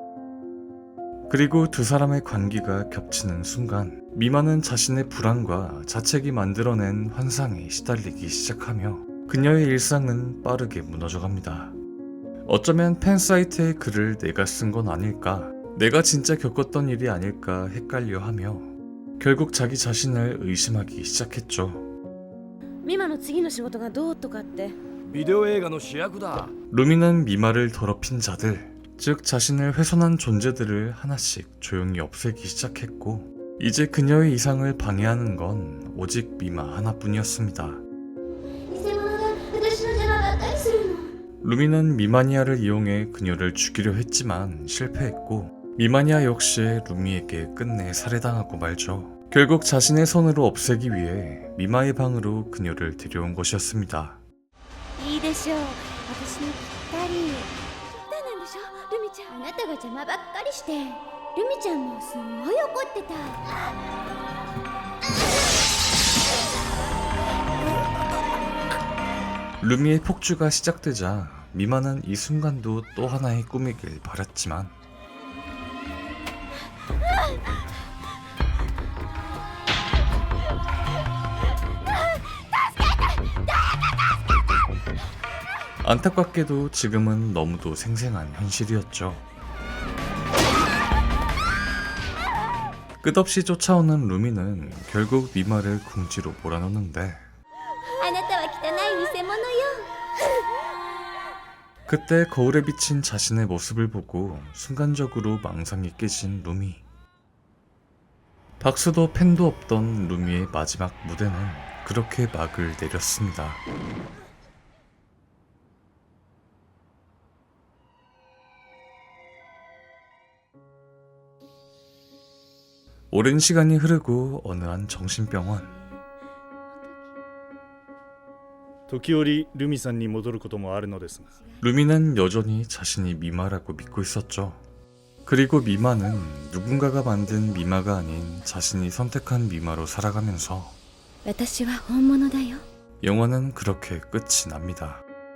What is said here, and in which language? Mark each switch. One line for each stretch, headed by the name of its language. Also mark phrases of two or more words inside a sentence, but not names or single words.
Korean: 그리고 두 사람의 관계가 겹치는 순간 미마는 자신의 불안과 자책이 만들어낸 환상에 시달리기 시작하며 그녀의 일상은 빠르게 무너져갑니다. 어쩌면 팬사이트의 글을 내가 쓴 건 아닐까, 내가 진짜 겪었던 일이 아닐까 헷갈려 하며 결국 자기 자신을 의심하기 시작했죠.
Japanese: ミマの次の仕事がどうとかって。ビデオ映画の主役だ。
Korean: 루미는 미마를 더럽힌 자들, 즉 자신을 훼손한 존재들을 하나씩 조용히 없애기 시작했고 이제 그녀의 이상을 방해하는 건 오직 미마 하나뿐이었습니다.
Japanese: 偽物が私の邪魔ばっかりするの。
Korean: 루미는 미마니아를 이용해 그녀를 죽이려 했지만 실패했고 미마니아 역시 루미에게 끝내 살해당하고 말죠. 결국 자신의 손으로 없애기 위해 미마의 방으로 그녀를 데려온 것이었습니다.
Japanese: いいでしょう。私にぴったり。そうなんでしょ、ルミちゃん。あなたが邪魔ばっかりして、ルミちゃんもすんごい怒ってた。
Korean: 루미의 폭주가 시작되자 미마는 이 순간도 또 하나의 꿈이길 바랐지만 안타깝게도 지금은 너무도 생생한 현실이었죠. 끝없이 쫓아오는 루미는 결국 미마를 궁지로 몰아넣는데
Japanese: あなたは汚い偽物よ。
Korean: 그때 거울에 비친 자신의 모습을 보고 순간적으로 망상이 깨진 루미. 박수도 팬도 없던 루미의 마지막 무대는 그렇게 막을 내렸습니다. 오랜 시간이 흐르고 어느 한 정신병원.
Japanese: 時折ルミさんに戻ることもあるのですが
Korean: 루미는 여전히 자신이 미마라고 믿고 있었죠. 그리고 미마는 누군가가 만든 미마가 아닌 자신이 선택한 미마로 살아가면서
Japanese: 私は本物だよ
Korean: 영화는 그렇게 끝이 납니다.